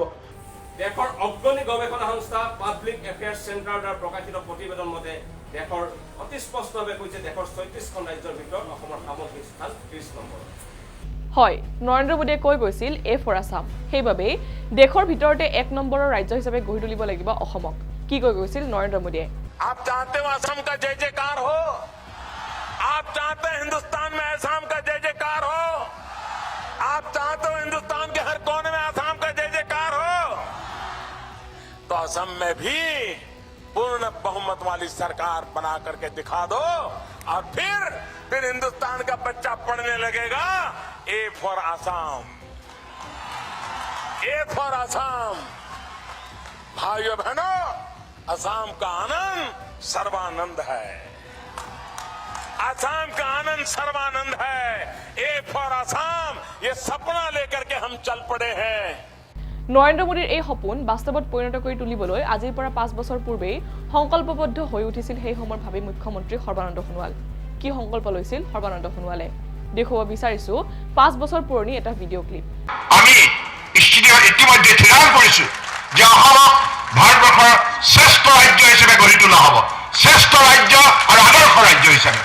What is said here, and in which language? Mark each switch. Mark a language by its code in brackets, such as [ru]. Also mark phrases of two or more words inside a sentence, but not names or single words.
[as] দেশৰ অগ্ৰণী গৱেষণা সংস্থা পাব্লিক এফেয়াৰ্ছ চেণ্টাৰৰ দ্বাৰা প্ৰকাশিত প্ৰতিবেদন মতে দেশৰ অতি স্পষ্টভাৱে কৈছে দেশৰ 36খন ৰাজ্যৰ ভিতৰত অসমৰ সামগ্ৰিক স্থান 30 নম্বৰ। হয়, নৰেন্দ্ৰ মোদীয়ে কৈ গৈছিল [en] A for Assam. [as] সেইবাবেই দেশৰ ভিতৰতে 1 নম্বৰৰ ৰাজ্য হিচাপে গঢ়ি তুলিব লাগিব অসমক। কি কৈ গৈছিল নৰেন্দ্ৰ মোদীয়ে? [hi] आप चाहते हो असम का जय जयकार हो, आप चाहते हो हिंदुस्तान में असम का जय जयकार हो, आप चाहते हो हिंदुस्तान के हर कोने में असम का जय जयकार हो, तो असम में भी पूर्ण बहुमत वाली सरकार बना करके दिखा दो और फिर हिंदुस्तान का बच्चा पढ़ने लगेगा [en] A for Assam, A for Assam. [hi] भाइयों बहनों, असम का आनंद सर्वानंद है, असम का आनंद सर्वानंद है। [en] A for Assam [hi] ये सपना लेकर के हम चल पड़े हैं। [as] নৰেন্দ্ৰ মোদীৰ এই সপোন বাস্তৱত পৰিণত কৰি তুলিবলৈ আজিৰ পৰা 5 বছৰ পূৰ্বেই সংকল্পবদ্ধ হৈ উঠিছিল সেই সময়ৰ ভাবি মুখ্যমন্ত্ৰী সৰ্বানন্দ সোণোৱাল। কি সংকল্প লৈছিল সৰ্বানন্দ সোণোৱালে দেখুৱাব বিচাৰিছো 5 বছৰ পুৰণি এটা [en] video clip. [as] আমি ইতিমধ্যে ঠিৰাং কৰিছো যে অসমক ভাৰতবৰ্ষৰ শ্ৰেষ্ঠ ৰাজ্য হিচাপে গঢ়ি তোলা হ'ব, শ্ৰেষ্ঠ ৰাজ্য আৰু আদৰ্শ ৰাজ্য হিচাপে।